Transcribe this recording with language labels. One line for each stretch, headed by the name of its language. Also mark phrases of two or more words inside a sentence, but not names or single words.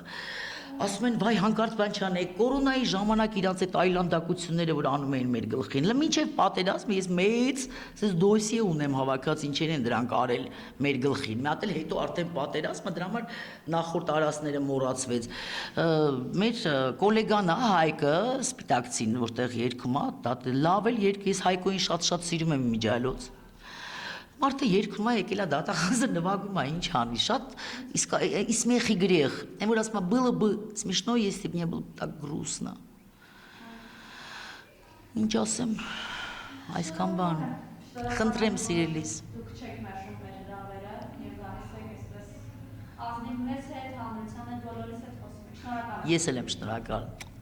Armenian: Ասում են վայ հանկարծ բան չանեք, կորոնայի ժամանակ իրանց այդ այլանդակությունները որ անում էին մեր գլխին, հələ մինչև պատերազմը ես մեծ ասես դոսիե ունեմ հավաքած ինչեր են դրանք արել մեր գլխին։ Մի հատ էլ հետո արդեն պատերազմը դրա համար նախորդ արասները մոռացվեց։ Մեր գոլեգան է Հայկը Սպիտակցին, որտեղ երգում է, դա լավ էլ երգ, ես Հայկոին շատ սիրում եմ Միջայլոց։ Մարդը երգում է եկել է դատախազը նվագում է, ինչ անի, շատ
Russian: и смех и грех. Ему раз было бы смешно, если бы не было так грустно.
Armenian: Ինչ ասեմ, այսքան բան, խնդրեմ սիրելիս։ Դուք չեք մերժում մեր հրավերը եւ գալիս եք այսպես ազնիվ մեզ հետ, հանրության հետ, բոլորիս հետ խոսում եք։ Շնորհակալ եմ։ Ես էլ եմ շնորհակալ։